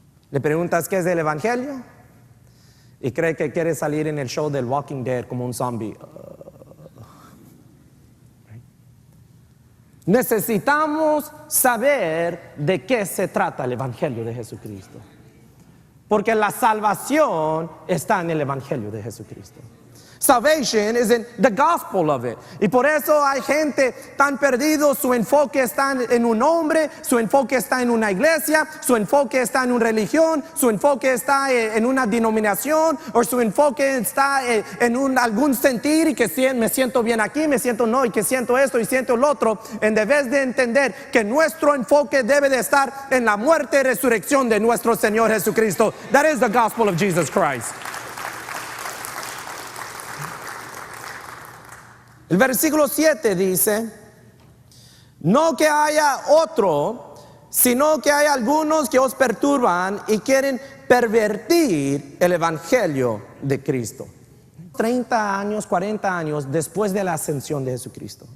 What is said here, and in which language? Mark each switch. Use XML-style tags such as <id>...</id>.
<es>Le preguntas qué es el Evangelio y cree que quiere salir en el show del Walking Dead como un zombie. Necesitamos saber de qué se trata el Evangelio de Jesucristo, porque la salvación está en el Evangelio de Jesucristo.</es> <en>Salvation is in the gospel of it.</en> <es>Y por eso hay gente tan perdido. Su enfoque está en un hombre, su enfoque está en una iglesia, su enfoque está en una religión, su enfoque está en una denominación, o su enfoque está en algún sentir, y que me siento bien aquí, me siento no, y que siento esto y siento lo otro, en vez de entender que nuestro enfoque debe de estar en la muerte y resurrección de nuestro Señor Jesucristo.</es> <en>That is the gospel of Jesus Christ.</en> <es>El versículo 7 dice, no que haya otro, sino que hay algunos que os perturban y quieren pervertir el evangelio de Cristo. 30 años, 40 años después de la ascensión de Jesucristo.</es>